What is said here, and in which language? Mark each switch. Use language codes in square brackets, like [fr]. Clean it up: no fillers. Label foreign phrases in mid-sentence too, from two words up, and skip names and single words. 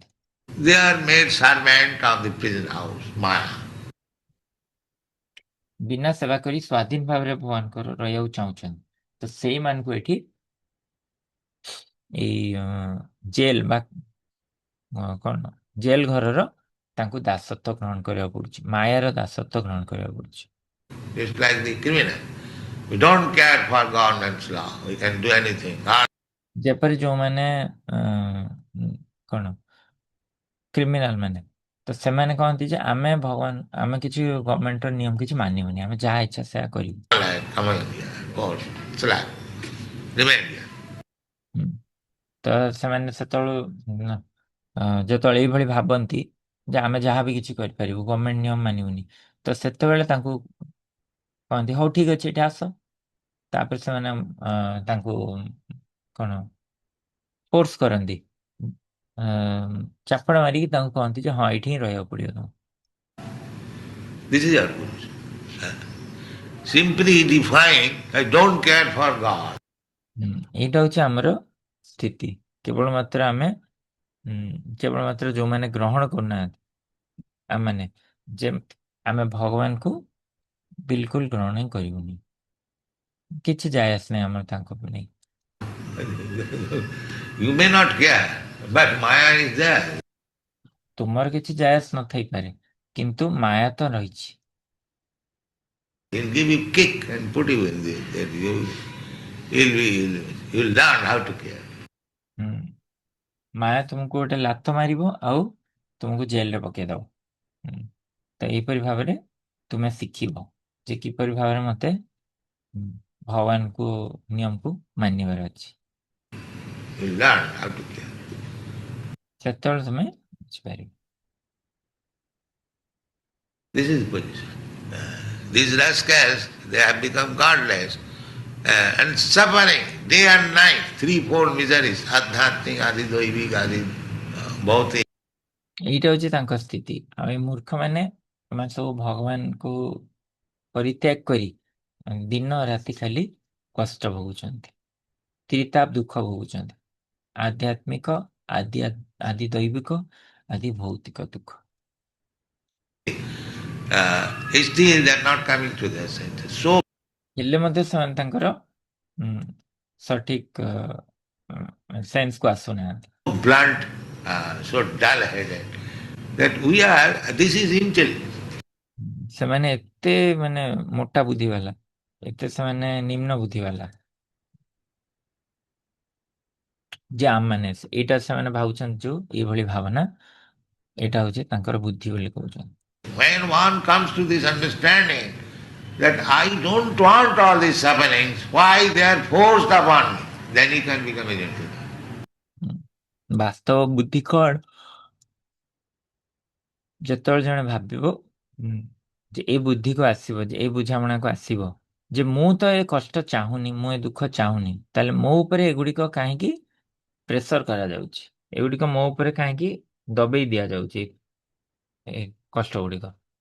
[en] They are made servant of the prison house, Maya. [or] ବିନା ସେବା କରି ସ୍ୱାଧୀନ ଭାବରେ ଭଗବାନଙ୍କର ରହିବାକୁ ଚାହୁଁଛନ୍ତି, ତ ସେଇମାନଙ୍କୁ ଏଠି ଏଇ ଜେଲ ବା କଣ ଜେଲ ଘରର ତାଙ୍କୁ ଦାସତ୍ୱ ଗ୍ରହଣ କରିବାକୁ ପଡୁଛି, ମାୟାର ଦାସତ୍ୱ ଗ୍ରହଣ କରିବାକୁ ପଡୁଛି। [en] It's like the criminal. We don't care for government's law. We can do anything. [or] ଯେପରି ଯୋଉମାନେ କଣ କ୍ରିମିନାଲ ମାନେ, ତ ସେମାନେ କହନ୍ତି ଯେ ଆମେ ଭଗବାନ ଆମେ କିଛି ଗଭର୍ଣ୍ଣମେଣ୍ଟର ନିୟମ କିଛି ମାନିବୁନି, ଆମେ ଯାହା ଇଚ୍ଛା ସେୟା କରିବୁ। [en] Come on here. God, slap. Remain here. [or] ତ ସେମାନେ ସେତେବେଳେ ଯେତେବେଳେ ଏଇଭଳି ଭାବନ୍ତି ଯେ ଆମେ ଯାହା ବି କିଛି କରିପାରିବୁ, ଗଭର୍ଣ୍ଣମେଣ୍ଟ ନିୟମ ମାନିବୁନି, ତ ସେତେବେଳେ ତାଙ୍କୁ କହନ୍ତି ହଉ ଠିକ ଅଛି ଏଠି ଆସ। ତାପରେ ସେମାନେ ତାଙ୍କୁ କଣ ଫୋର୍ସ କରନ୍ତି, ଚାପଡ଼ା ମାରିକି ତାଙ୍କୁ କହନ୍ତି ଯେ ହଁ ଏଇଠି ହିଁ ରହିବାକୁ ପଡିବ ତମକୁ। [en] This is our position. Simply define, I don't care for God. [or] ଏଇଟା ହଉଛି ଆମର ସ୍ଥିତି। କେବଳ ମାତ୍ର ଯୋଉମାନେ ଗ୍ରହଣ କରୁନାହାନ୍ତି, ଆମମାନେ ଯେ ଆମେ ଭଗବାନଙ୍କୁ ବିଲକୁଲ ଗ୍ରହଣ ହିଁ କରିବୁନି, କିଛି ଯାଏ ଆସ ନାହିଁ ଆମର ତାଙ୍କ ନେଇ। [en] You may not care, but Maya is there. [or] ତୁମର କିଛି ଯାଏ ଆସ ନଥାଇପାରେ, କିନ୍ତୁ ମାୟା ତ ରହିଛି। [en] He'll give you kick and put you in there. You'll learn how to care. [or] ମାୟା ତୁମକୁ ଗୋଟେ ଲାତ ମାରିବ ଆଉ ତୁମକୁ ଜେଲରେ ପକେଇଦବ। ତ ଏହିପରି ଭାବରେ ତୁମେ ଶିଖିବ ଯେ କିପରି ଭାବରେ ମତେ ଭଗବାନଙ୍କୁ ନିୟମକୁ ମାନିବାର ଅଛି। [en] You'll learn how to care. [or] ସେତେବେଳେ ତୁମେ ବୁଝିପାରିବ। [en] This is position. These rascals, they have become godless and suffering day and night, 3-4 miseries, [sa] आध्यात्मिक, आदि दैविक, आदि भौतिक. [or] ଏଇଟା ହଉଛି ତାଙ୍କ ସ୍ଥିତି। ଆଉ ଏ ମୂର୍ଖମାନେ ସେମାନେ ସବୁ ଭଗବାନଙ୍କୁ ପରିତ୍ୟାଗ କରି ଦିନ ରାତି ଖାଲି କଷ୍ଟ ଭୋଗୁଛନ୍ତି, ତ୍ରିତାପ ଦୁଃଖ ଭୋଗୁଛନ୍ତି, ଆଧ୍ୟାତ୍ମିକ, ଆଦି ଦୈବିକ, ଆଦି ଭୌତିକ ଦୁଃଖ। [en] Still they are not coming to their senses. So [or] ହେଲେ ମଧ୍ୟ ସେମାନେ ତାଙ୍କର ସଠିକ ସେନ୍ସକୁ ଆସୁନାହାନ୍ତି। [en] blunt, so dull-headed that this is intelligence. [or] ସେମାନେ ଏତେ ମାନେ ମୋଟା ବୁଦ୍ଧି ବାଲା, ଏତେ ସେମାନେ ନିମ୍ନ ବୁଦ୍ଧି ବାଲା ଯେ ଆମମାନେ ଏଇଟା ସେମାନେ ଭାବୁଛନ୍ତି, ଯୋଉ ଏଇଭଳି ଭାବନା ଏଇଟା ହଉଛି ତାଙ୍କର ବୁଦ୍ଧି ବୋଲି କହୁଛନ୍ତି। [en] When one comes to this understanding that I don't want all these sufferings, why they are forced upon me, then he can become a gentleman. [or] ବାସ୍ତବ ବୁଦ୍ଧି କଣ? ଯେତେବେଳେ ଜଣେ ଭାବିବ ଯେ ଏଇ ବୁଦ୍ଧିକୁ ଆସିବ, ଯେ ଏଇ ବୁଝାମଣାକୁ ଆସିବ ଯେ ମୁଁ ତ ଏ କଷ୍ଟ ଚାହୁଁନି, ମୁଁ ଏ ଦୁଃଖ ଚାହୁଁନି, ତାହେଲେ ମୋ ଉପରେ ଏଗୁଡ଼ିକ କାହିଁକି ପ୍ରେସର କରାଯାଉଛି, ଏଗୁଡ଼ିକ ମୋ ଉପରେ କାହିଁକି ଦବେଇ ଦିଆଯାଉଛି ଏ କଷ୍ଟ ଗୁଡ଼ିକ।